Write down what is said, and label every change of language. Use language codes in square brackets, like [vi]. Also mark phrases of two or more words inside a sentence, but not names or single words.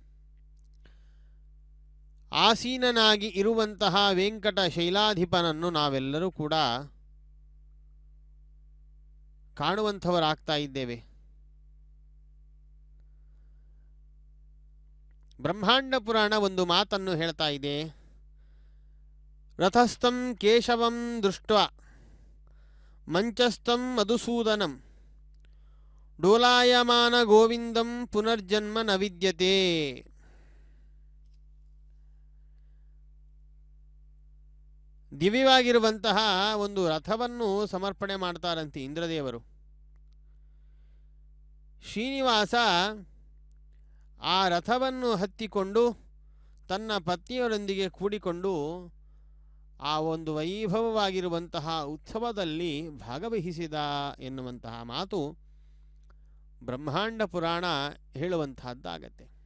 [kn] ಆಸೀನನಾಗಿ ಇರುವಂತಹ ವೆಂಕಟ ಶೈಲಾಧಿಪನನ್ನು ನಾವೆಲ್ಲರೂ ಕೂಡ ಕಾಣುವಂಥವರಾಗ್ತಾ ಇದ್ದೇವೆ. ಬ್ರಹ್ಮಾಂಡ ಪುರಾಣ ಒಂದು ಮಾತನ್ನು ಹೇಳ್ತಾ ಇದೆ. [sa] ರಥಸ್ಥಂ ಕೇಶವಂ ದೃಷ್ಟ್ವಾ ಮಂಚಸ್ಥಂ ಮಧುಸೂದನಂ ಡೋಲಾಯಮಾನ ಗೋವಿಂದಂ ಪುನರ್ಜನ್ಮ ನ ವಿದ್ಯತೆ. [kn] ದಿವ್ಯವಾಗಿರುವಂತಹ ಒಂದು ರಥವನ್ನು ಸಮರ್ಪಣೆ ಮಾಡ್ತಾರಂತೆ ಇಂದ್ರದೇವರು. ಶ್ರೀನಿವಾಸ ಆ ರಥವನ್ನು ಹತ್ತಿಕೊಂಡು ತನ್ನ ಪತ್ನಿಯರೊಂದಿಗೆ ಕೂಡಿಕೊಂಡು ಆ ಒಂದು ವೈಭವವಾಗಿರುವಂತಹ ಉತ್ಸವದಲ್ಲಿ ಭಾಗವಹಿಸಿದ ಎನ್ನುವಂತಹ ಮಾತು ಬ್ರಹ್ಮಾಂಡ ಪುರಾಣ ಹೇಳುವಂತಹದ್ದಾಗತ್ತೆ.